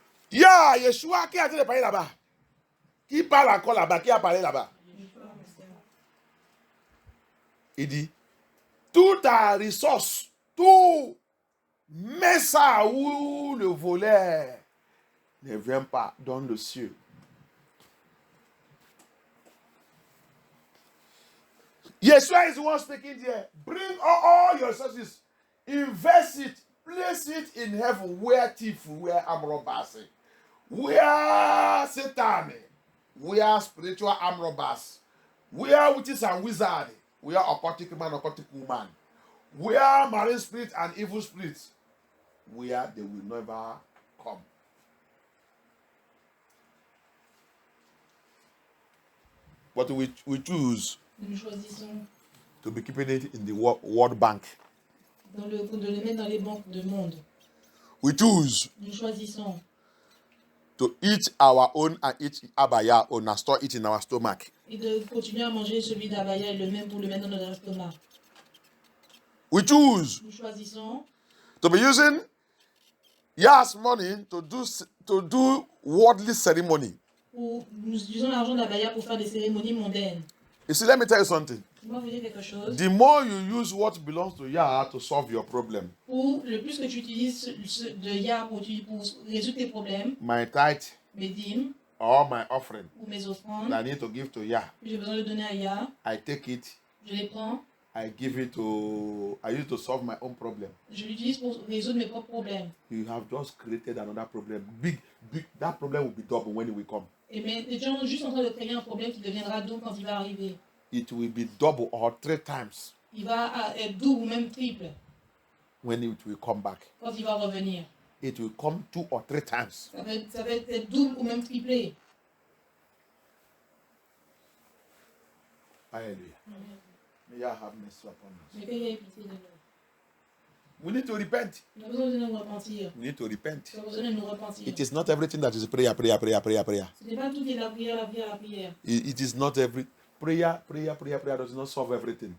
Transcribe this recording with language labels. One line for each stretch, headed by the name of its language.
French: Yeah, Yeshua, qui a dit de parler là-bas? Qui parle encore là-bas? Qui a parlé là-bas? Il dit, toute ta ressource, tout, mets ça où le voleur ne vient pas dans le ciel.
English: Yeshua is the one speaking there. Bring all your resources, invest it, place it in heaven where thief, where arm robbers, where Satan, where spiritual arm robbers, where witches and wizards, where occultic man, occultic woman, where marine spirit and evil spirits, where they will never come. But we choose
French: Nous choisissons
English: to be keeping it in the World Bank.
French: de le mettre dans les banques du monde.
English: We choose
French: Nous choisissons
English: to eat our own and eat Abaya own and store it in our stomach.
French: et de continuer à manger celui d'Abaya et le même pour le mettre dans notre estomac.
English: We choose
French: Nous choisissons
English: to be using Yah's money to do worldly ceremony.
French: nous utilisons l'argent d'Abaya pour faire des cérémonies mondaines.
English: You see, let me tell you something.
French: Moi, vous dire quelque chose.
English: The more you use what belongs to Yah to solve your problem,
French: Ou le plus que tu utilises de Yah pour résoudre tes problèmes,
English: my tithe
French: mes dîmes
English: or my offering
French: ou mes offrandes,
English: that I need to give to Yah,
French: que j'ai besoin de donner à Yah,
English: I take it,
French: je les prends,
English: I use it to solve my own problem.
French: je l'utilise pour résoudre mes propres problèmes.
English: You have just created another problem. Big, that problem will be double when it will come.
French: Et mais tu es juste en train de créer un problème qui deviendra double quand il va arriver.
English: It will be double or 3 times
French: Il va être double ou même triple
English: when it will come back.
French: quand il va revenir.
English: It will come 2 or 3 times.
French: Ça va être double ou même triplé.
English: Hallelujah. May Yah have mercy upon us.
French: Mais qu'il y ait pitié de nous.
English: We need to repent.
French: On a besoin de nous repentir.
English: We need to repent.
French: On a besoin de nous repentir.
English: It is not everything that is prayer.
French: Ce n'est pas tout qui est la prière.
English: It is not every prayer does not solve everything.